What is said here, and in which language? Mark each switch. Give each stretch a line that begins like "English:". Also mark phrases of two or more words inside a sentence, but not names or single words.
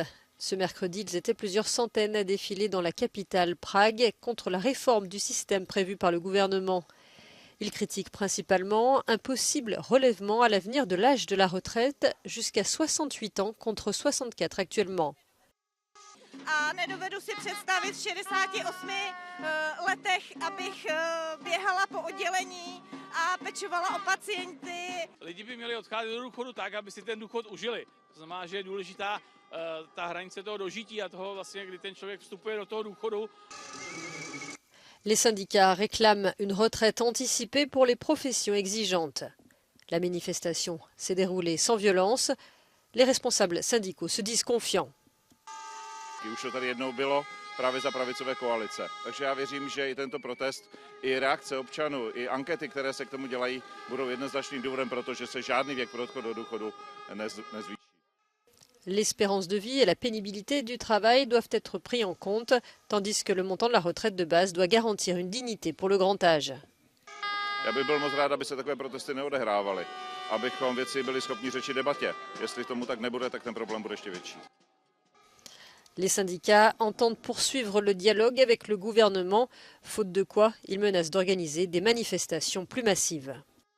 French: Ce mercredi, ils étaient plusieurs centaines à défiler dans la capitale, Prague, contre la réforme du système prévu par le gouvernement. Ils critiquent principalement un possible relèvement à l'avenir de l'âge de la retraite jusqu'à 68 ans contre 64 actuellement.
Czech: A nedovedu si představit v 68 letech, abych běhala po oddělení a pečovala o pacienty. Lidi by měli odcházet do důchodu tak, aby si ten důchod užili. To znamená, že je důležitá ta hranice toho dožití a toho vlastně, kdy ten člověk vstupuje do toho důchodu.
French: Les syndicats réclament une retraite anticipée pour les professions exigeantes. La manifestation s'est déroulée sans violence. Les responsables syndicaux se disent confiants.
Czech: Už to tady jednou bylo právě za pravicové koalice. Takže já věřím, že i tento protest, i reakce občanů, i ankety, které se k tomu dělají, budou jednoznačným důvodem, protože se žádný věk pro odchod do důchodu nezvýší.
French: L'espérance de vie et la pénibilité du travail doivent être pris en compte, tandis que le montant de la retraite de base doit garantir une dignité pour le grand âge.
Czech: Já bych byl moc rád, aby se takové protesty neodehrávaly, abychom věci byli schopni řečit debatě. Jestli tomu tak nebude, tak ten problém bude ještě větší.
French: Les syndicats entendent poursuivre le dialogue avec le gouvernement, faute de quoi ils menacent d'organiser des manifestations plus massives.